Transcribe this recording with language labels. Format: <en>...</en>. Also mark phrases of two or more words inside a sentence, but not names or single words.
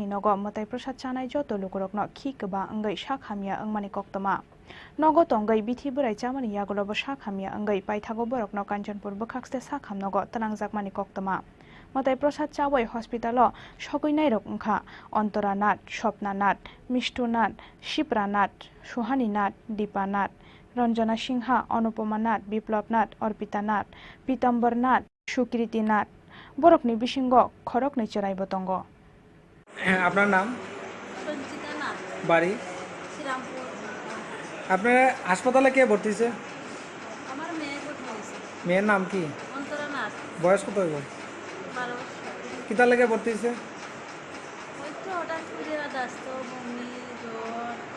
<trp>नग मते प्रसाद चानाय जत लुकुरकन खि गोबा अंगै साखामिया अंमानि कक्तमा नगो तंगै बिथि बोराय चामानि यागलबो साखामिया अंगै पाइथागो बरकन कांचनपुर बखाकसे साखामनगो तनांगजाकमानि कक्तमा मते प्रसाद चावै हस्पिटाल सगैनाय रक अंखा अन्तरानाथ स्वप्नानाथ मिष्टुनाथ शिप्रानाथ सुहानीनाथ दीपानाथ रंजना सिंहा अनुपमानाथ बिप्लबनाथ अर्पितानाथ पीतम्बरनाथ सुकृतिनाथ बरकनि बिसिंग खरक नैचराय बतंग</trp> <bn>আপনার নাম? সঞ্চিতা নাথ, বাড়ি? শ্রীরামপুর। আপনার হাসপাতালে কে ভর্তি হয়েছে? আমার মেয়ে ভর্তি হয়েছে। মেয়ের নাম কি? অন্তরা নাথ। বয়স কত হইব? 12 বছর। কিতা লেগে ভর্তি হয়েছে? ওই তো হঠাৎ করে দাস্ত বমি জ্বর।</bn>